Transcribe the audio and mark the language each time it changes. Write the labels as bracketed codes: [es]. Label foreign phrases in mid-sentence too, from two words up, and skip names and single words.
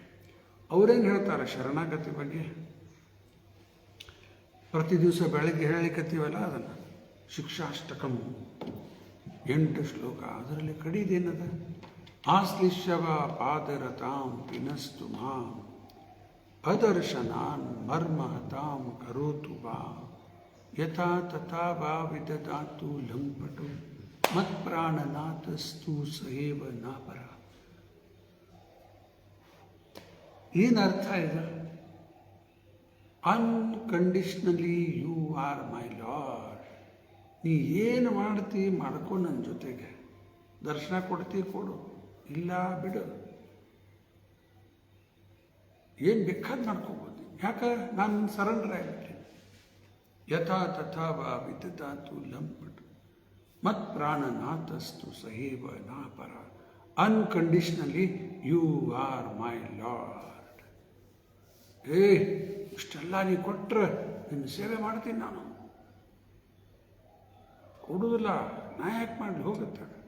[kn] ಅವರೇನು ಹೇಳ್ತಾರೆ ಶರಣಾಗತಿ ಬಗ್ಗೆ? ಪ್ರತಿ ದಿವಸ ಬೆಳಗ್ಗೆ ಹೇಳಿಕತ್ತೀವಲ್ಲ ಅದನ್ನು, ಶಿಕ್ಷಾಷ್ಟಕಂ 8 ಶ್ಲೋಕ. ಅದರಲ್ಲಿ ಕಡಿದೇನದ? [sa] ಆಶ್ಲಿಷ್ಯವ ಪಾದರತಾಂ ಪಿನಸ್ತು ಮಾಂ ಅದರ್ಶನಾನ್ ಮರ್ಮಹತಾಂ ಕರೋತು ವಾ ಯಥಾ ತಥಾ ವಾ ವಿದದಾತು ಲಂಪಟು ಮತ್ಪ್ರಾಣನಾಥಸ್ತು ಸಹೇವ ನಾಪರ. [kn] ಏನರ್ಥ ಇದೆ? [en] Unconditionally you are my lord. [kn] ನೀ ಏನು ಮಾಡ್ತಿ ಮಾಡ್ಕೊ, ನನ್ನ ಜೊತೆಗೆ ದರ್ಶನ ಕೊಡ್ತಿ ಕೊಡು, ಇಲ್ಲ ಬಿಡು, ಏನು ಬೇಕಾದ್ ಮಾಡ್ಕೋಬೋದು. ಯಾಕೆ? ನಾನು ಸರೆಂಡರ್ ಆಗಿಬಿಟ್ಟೆ. [sa] ಯಥಾ ತಥಾ ವಾ ವಿದದಾತು ಲಂಪಟು ಮತ್ ಪ್ರಾಣನಾಥಸ್ತು ಸಹೇವ ನಾಪರ. [en] Unconditionally you are my lord. [kn] ಇಷ್ಟೆಲ್ಲ ನೀ ಕೊಟ್ಟರೆ ನಿನ್ನ ಸೇವೆ ಮಾಡ್ತೀನಿ ನಾನು. ಕೊಡುವುದಿಲ್ಲ, ನಾ ಯಾಕೆ ಮಾಡಲಿ, ಹೋಗುತ್ತೆ.